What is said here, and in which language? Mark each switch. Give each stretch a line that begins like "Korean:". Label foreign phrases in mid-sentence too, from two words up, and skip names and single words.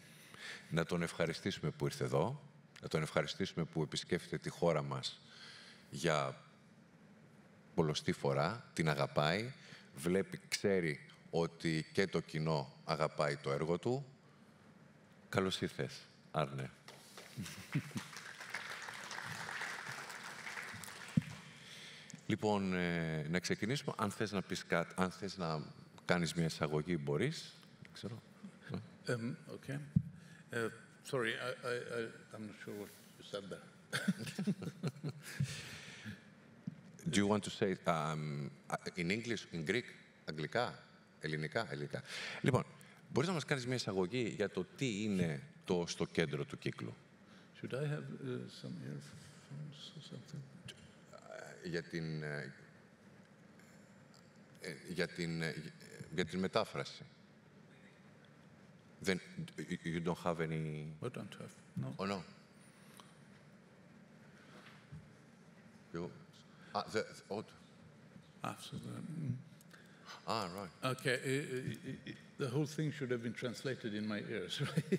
Greek: Να τον ευχαριστήσουμε που ήρθε εδώ, να τον ευχαριστήσουμε που επισκέφτεται τη χώρα μας για πολλοστή φορά, την αγαπάει, ξέρει ότι και το κοινό αγαπάει το έργο του. Καλώς ήρθες, Άρνε. Λοιπόν, να ξεκινήσουμε. Αν θες να πεις κάτι, αν θες να κάνεις μια εισαγωγή, μπορείς. Ξέρω.
English: Okay. Sorry, I'm not sure what you said there. Do you want to say in English, in Greek,
Greek: αγγλικά, ελληνικά? Λοιπόν, μπορείς να μας κάνεις μια εισαγωγή για το τι είναι το στο κέντρο του κύκλου?
English: Should I have some earphones or something?
Greek: Για την μετάφραση.
English: Then you don't have any... I don't have, no. Oh, no. You... right. Okay, the whole thing should have been translated in my ears, right?